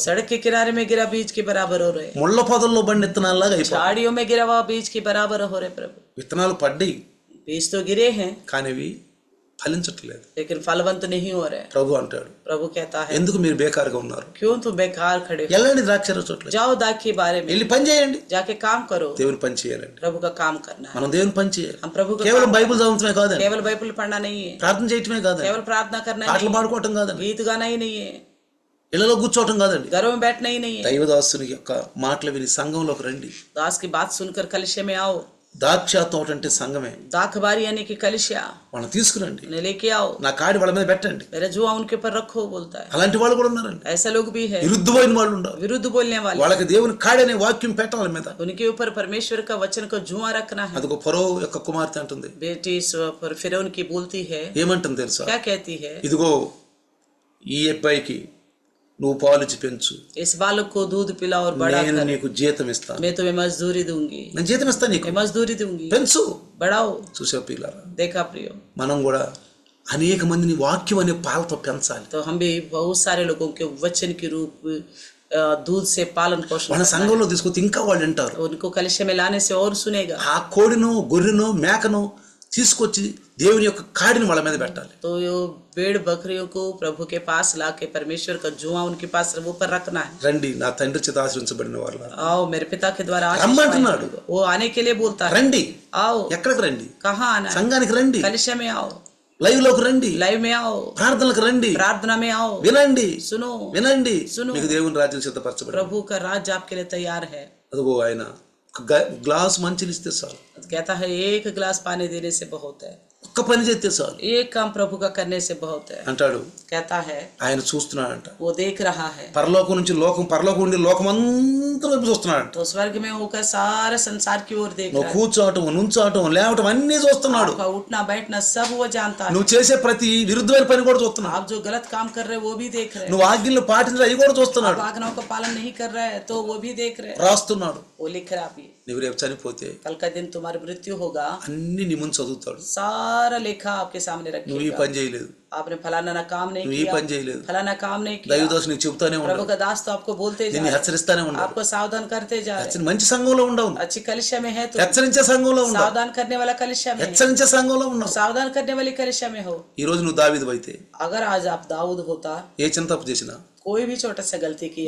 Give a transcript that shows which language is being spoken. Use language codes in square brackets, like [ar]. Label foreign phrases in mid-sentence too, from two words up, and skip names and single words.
[hi] सड़क के किनारे में गिरा बीज के बराबर हो रहे हैं, [te] ముళ్ళ పొదల్లో బండి విత్తనాల్లాగా అయిపోతుంది. [hi] झाड़ियों में गिरा हुआ बीज के बराबर हो रहे प्रभु। [te] విత్తనాలు పడ్డాయి [hi] बीज तो गिरे हैं [te] కానీ అవి ఫలించట్లేదు. [hi] लेकिन फलवंत नहीं हो रहे। [te] ప్రభు అంటాడు, [hi] प्रभु कहता है [te] ఎందుకు మీరు బేకారుగా ఉన్నారు? [hi] क्यों तुम बेकार खड़े हो, [te] వెళ్ళండి ద్రాక్ష చోట్ల, [hi] जाओ दाग के बारे में [te] వెళ్ళి పని చేయండి. [hi] जाके काम करो, [te] దేవుని పని చేయాలండి. [hi] प्रभु का काम करना है। [te] మనం దేవుని పని చేయాలి. [hi] हम प्रभु का [te] కేవలం [hi] काम [te] బైబిల్ చదవటమే కాదండి, [hi] केवल बाइबल पढ़ना नहीं है, [te] ప్రార్థన చేయటమే కాదండి, [hi] केवल प्रार्थना करना [te] పాటలు [hi] नहीं है, [te] పాడుకోవటం కాదండి, [hi] गीत गाना ही नहीं है, [te] ఇళ్లలో కూర్చోవటం కాదండి. [hi] घरों में बैठना ही नहीं है। [te] దైవదాసుని యొక్క మాటలు విని సంఘంలోకి రండి. [hi] दास की बात सुनकर कलिशे में आओ। [te] ద్రాక్ష తోట అంటే సంఘమే. [hi] दाखबारी यानी कि कलिशा [te] వాళ్ళని తీసుకురండి. [hi] उन्हें लेके आओ। [te] నా కాడి వాళ్ళ మీద పెట్టండి. [hi] मेरा जुआ उनके ऊपर रखो बोलता है। [te] అలాంటి వాళ్ళు కూడా ఉన్నారండి. [hi] ऐसा लोग भी है, [te] విరుద్ధమైన వాళ్ళు ఉన్నారు. [hi] विरुद्ध बोलने वाले। [te] వాళ్ళకి దేవుని కాడి అనే వాక్యం పెట్టాలి మీద. [hi] उनके ऊपर परमेश्वर का वचन को जुआ रखना है। [te] అదిగో ఫరో యొక్క కుమార్తె అంటుంది. [hi] बेटी फिरौन की बोलती है, [te] ఏమంటుంది తెలుసా? [hi] क्या कहती है? [te] ఇదిగో ఈ అబ్బాయికి నువ్వు పాలిచ్చి పెంచు, [hi] इस बालक को दूध पिला और बड़ा [te] నేను [hi] कर, [te] నీకు జీతం ఇస్తాను. [hi] मैं तुम्हें मजदूरी दूंगी, [te] నేను జీతం ఇస్తాను నీకు, [hi] मैं मजदूरी दूंगी, [te] పెంచు. [hi] बढ़ाओ। [te] చూసా పిల్లరా, [hi] देखा प्रियो, [te] మనం కూడా అనేక మందిని వాక్యం అనే పాలతో పెంచాలి. [hi] तो हम भी बहुत सारे लोगों के वचन के रूप दूध से पालन पोषण [te] మన [hi] करना [te] సంఘంలో తీసుకొచ్చి ఇంకా వాళ్ళు వింటారు. [hi] है। उनको कलिशे में लाने से और सुनेगा। [te] ఆ కోడినో గొర్రెనో మేకనో తీసుకొచ్చి దేవుని యొక్క కాడిని వాళ్ళ మీద పెట్టాలి. [hi] तो यो भेड़ बकरियों को प्रभु के पास लाके परमेश्वर का जुआ उनके पास ऊपर रखना है। [te] రండి నా తండ్రి చేత ఆశీర్వదించబడిన వారు, [hi] आओ मेरे पिता के द्वारा आशीष [te] రమ్మంటున్నాడు. [hi] पाएंगे। वो आने के लिए बोलता है, [te] రండి. [hi] आओ। [te] ఎక్కడికి రండి? [hi] कहाँ आना है? [te] సంఘానికి రండి, [hi] कलिशे में आओ, [te] లైవ్ లోకి రండి, [hi] लाइव में आओ, [te] ప్రార్థనలకు రండి, [hi] प्रार्थना में आओ, [te] వినండి [hi] सुनो, [te] వినండి. [hi] सुनो। [te] మీకు దేవుని రాజ్యం సిద్ధపరచబడి [hi] प्रभु का राज्य आपके लिए तैयार है। [te] అదిగో ఆయన ఒక గ్లాస్ మంచిని ఇస్తే చాలు, [hi] कहता है एक गिलास पानी देने से बहुत है, [te] ఒక్క పని చేస్తే చాలు [hi] एक काम प्रभु का करने से बहुत है। [te] అంటాడు. [hi] कहता है [te] ఆయన చూస్తున్నాడంట. [hi] वो देख रहा है, [te] పరలోకం నుంచి లోకం, పరలోకం నుండి లోకం అంతా వైపు చూస్తున్నాడంట. [hi] तो स्वर्ग में होकर सारे संसार की ओर देख [te] నువ్వు [hi] रहा है। [te] కూర్చోవటం, నుంచోవటం, లేవటం అన్నీ చూస్తున్నాడు. [hi] आपका उठना बैठना सब वो जानता है। [te] నువ్వు చేసే ప్రతి విరుద్ధమైన పని కూడా చూస్తున్నాడు. [hi] आप जो गलत काम कर रहे हैं वो भी देख रहे हैं। [te] నువ్వు ఆజ్ఞలు పాటించడం అవి కూడా చూస్తున్నాడు, [hi] आप आज्ञाओं का पालन नहीं कर रहे हैं तो वो भी देख रहे हैं। [te] రాస్తున్నాడు. [hi] वो लिख रहा है, [te] నువ్వు రేపు చనిపోతే [hi] कल का दिन तुम्हारी मृत्यु होगा, [te] అన్ని నీ ముందు చదువుతాడు. [hi] सारा लेखा आपके सामने [te] నువ్వు ఈ [hi] रखेगा। [te] పని చేయలేదు, [hi] आपने फलाना काम नहीं [te] నువ్వు ఈ [hi] किया, [te] పని చేయలేదు. [hi] फलाना काम नहीं किया। [te] దైవదాసు నీకు చెబుతానే [hi] प्रभु [te] ఉండవు, [hi] का दास तो आपको बोलते जा [te] నిన్ను [hi] रहे हैं, [te] హెచ్చరిస్తానే ఉండవు. [hi] आपको सावधान करते जा रहे हैं। [te] మంచి సంఘంలో ఉండవు, [hi] अच्छी कलिशा में है तो [te] హెచ్చరించే సంఘంలో ఉండవు, [hi] सावधान करने वाला कलिशा में है, [te] హెచ్చరించే సంఘంలో ఉండవు. [hi] सावधान करने वाली कलिशा में हो। [te] ఈ రోజు నువ్వు దావీదు అయితే [hi] अगर आज आप दाऊद होता, [te] ఏ చిన్న తప్పు చేసినా [hi] कोई भी छोटा सा गलती किया,